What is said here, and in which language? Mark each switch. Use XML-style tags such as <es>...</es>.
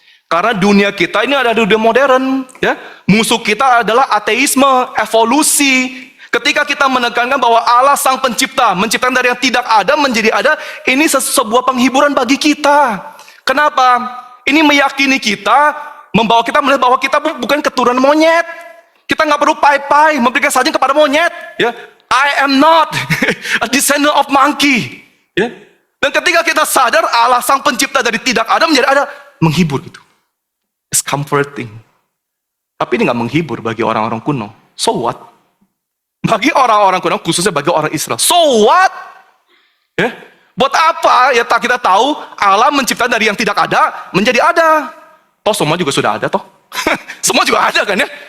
<id>Karena dunia kita ini ada dunia modern, ya. Musuh kita adalah ateisme, evolusi. Ketika kita menekankan bahwa Allah sang pencipta, menciptakan dari yang tidak ada menjadi ada, ini sebuah penghiburan bagi kita. Kenapa? Ini meyakini kita, membawa kita melihat bahwa kita bukan keturunan monyet. Kita nggak perlu pai-pai, memberikan sajian kepada monyet.</id> <en>Ya, I am not a descendant of monkey.</en> <id>Ya. Dan ketika kita sadar Allah sang pencipta dari tidak ada menjadi ada, menghibur gitu.</id> <en>It's comforting.</en> <id>Tapi ini nggak menghibur bagi orang-orang kuno.</id> <en>So what?</en> <id>Bagi orang-orang kuno, khususnya bagi orang Israel.</id> <en>So what?</en> <id>Ya, buat apa ya kita tahu Allah menciptakan dari yang tidak ada menjadi ada. Toh semua juga sudah ada toh. Semua juga ada kan ya.</id>